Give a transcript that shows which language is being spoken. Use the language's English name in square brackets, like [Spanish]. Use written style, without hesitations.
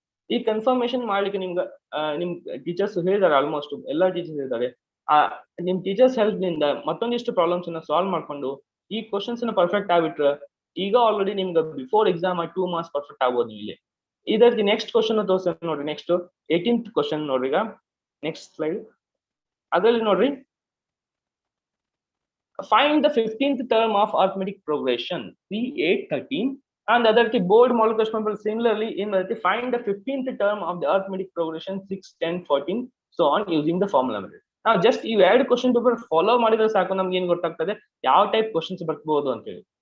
[Kannada] ಈ ಕನ್ಫರ್ಮೇಶನ್ ಮಾಡ್ಲಿಕ್ಕೆ ನಿಮ್ಗೆ ನಿಮ್ ಟೀಚರ್ಸ್ ಹೇಳಿದಾರೆ, ಆಲ್ಮೋಸ್ಟ್ ಎಲ್ಲಾ ಟೀಚರ್ಸ್ ಹೇಳಿದ್ದಾರೆ. ನಿಮ್ ಟೀಚರ್ಸ್ ಹೆಲ್ಪ್ ನಿಂದ ಮತ್ತೊಂದಿಷ್ಟು ಪ್ರಾಬ್ಲಮ್ಸ್ ಅನ್ನ ಸಾಲ್ವ್ ಮಾಡ್ಕೊಂಡು ಈ ಕ್ವಶನ್ಸ್ ನ ಪರ್ಫೆಕ್ಟ್ ಆಗ್ಬಿಟ್ರೆ ಈಗ ಆಲ್ರೆಡಿ ನಿಮ್ಗೆ ಬಿಫೋರ್ ಎಕ್ಸಾಮ್ 2 ಮಾರ್ಕ್ಸ್ ಪರ್ಫೆಕ್ಟ್ ಆಗ್ಬೋದು. ಇಲ್ಲಿ ಇದರಲ್ಲಿ ನೆಕ್ಸ್ಟ್ ಕ್ವಶನ್ ತೋರಿಸ್ತೀನಿ ನೋಡ್ರಿ. ನೆಕ್ಸ್ಟ್ 18th ಕ್ವಶನ್ ನೋಡ್ರಿ. ಈಗ ನೆಕ್ಸ್ಟ್ ಸ್ಲೈಡ್, ಅದರಲ್ಲಿ ನೋಡ್ರಿ, [English] find the 15th term of arithmetic progression 3, 8, 13. And other board model question paper similarly in find the 15th term of the arithmetic progression 6, 10, 14 so on using the formula method. Now just [Kannada] ಈ ಎರಡು question paper follow ಮಾಡಿದ್ರೆ ಸಾಕು ನಮ್ಗೆ ಏನ್ ಗೊತ್ತಾಗ್ತದೆ ಯಾವ type questions ಬರ್ಬೋದು ಅಂತ ಹೇಳಿ.